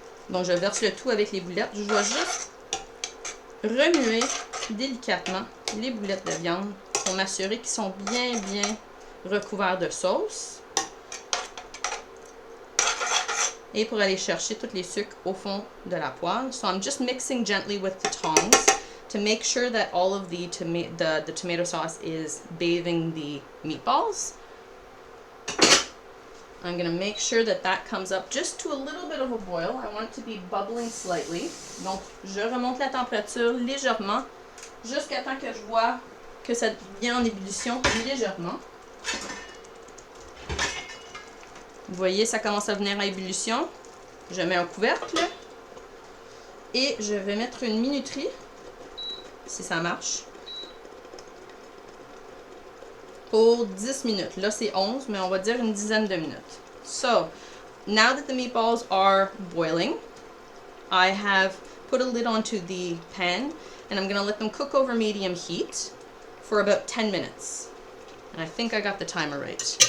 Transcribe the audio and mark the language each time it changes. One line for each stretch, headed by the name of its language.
French: Donc je verse le tout avec les boulettes. Je dois juste remuer délicatement les boulettes de viande pour m'assurer qu'ils sont bien recouverts de sauce. Et pour aller chercher tous les sucres au fond de la poêle.
English: So I'm just mixing gently with the tongs to make sure that all of the tomato sauce is bathing the meatballs. I'm going to make sure that that comes up just to a little bit of a boil. I want it to be bubbling slightly.
French: Donc, je remonte la température légèrement jusqu'à temps que je vois que ça vient en ébullition légèrement. Vous voyez, ça commence à venir à ébullition. Je mets un couvercle et je vais mettre une minuterie, si ça marche, pour 10 minutes. Là, c'est 11, mais on va dire une dizaine de minutes.
English: So, now that the meatballs are boiling, I have put a lid onto the pan, and I'm going to let them cook over medium heat for about 10 minutes. And I think I got the timer right.